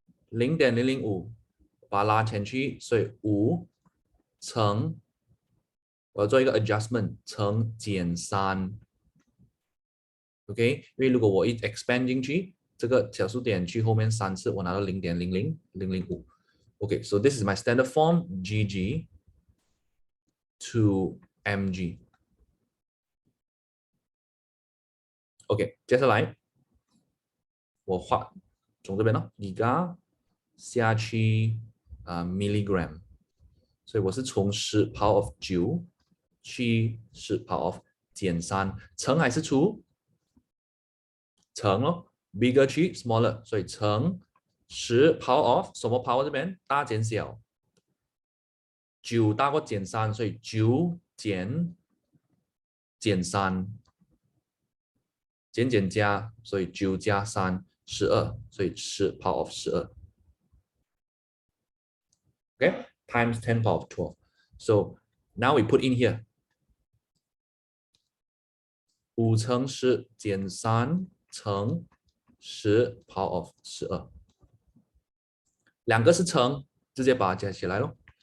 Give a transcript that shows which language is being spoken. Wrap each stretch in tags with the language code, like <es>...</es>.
<zh>0.005把它拉前去，所以5乘，我要做一个 adjustment 乘减3。 OK， 因为如果我一 expand 进去，这个小数点去后面3次，我拿到0.00005。</zh> <en>Okay, so this is my standard form GG to MG.</en> <zh>OK， 接下来我画从这边呢 ，giga 下去milligram， 所以我是从10 power of 9去10 power of 减3，乘还是除？乘咯 ，bigger 去 smaller， 所以乘10 power of 什么 power 这边大减小，9大过减3，所以9减3。减加，所以9加3 12，所以10 power of 12。</zh> <en>Okay, times 10 power of 12. So now we put in here</en> <zh>5乘10减3乘10 power of 12，两个是乘，直接把它加起来咯。</zh>